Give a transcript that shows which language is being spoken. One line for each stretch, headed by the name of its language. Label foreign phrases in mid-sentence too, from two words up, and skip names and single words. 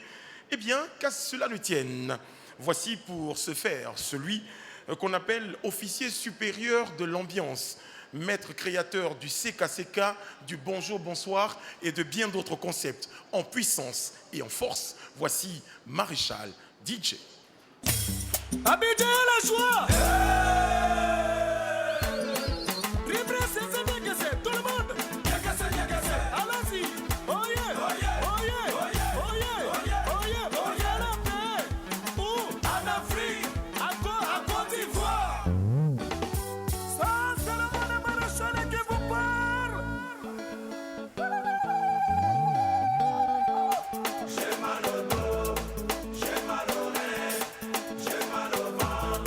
French: Eh bien, qu'à cela ne tienne, voici pour ce faire celui qu'on appelle officier supérieur de l'ambiance, maître créateur du CKCK, du bonjour, bonsoir et de bien d'autres concepts en puissance et en force. Voici Maréchal DJ. Abidjan la joie. Tout le monde. Allons-y.
English: Oh yeah. Oh yeah. Oh yeah. Oh yeah. Oh yeah. Oh yeah. Oh yeah.
French: La paix. Où? En Afrique. À Côte d'Ivoire. Ça, c'est le monde Maréchal qui vous parle. J'ai mal au dos. J'ai mal aux reins. J'ai mal au ventre.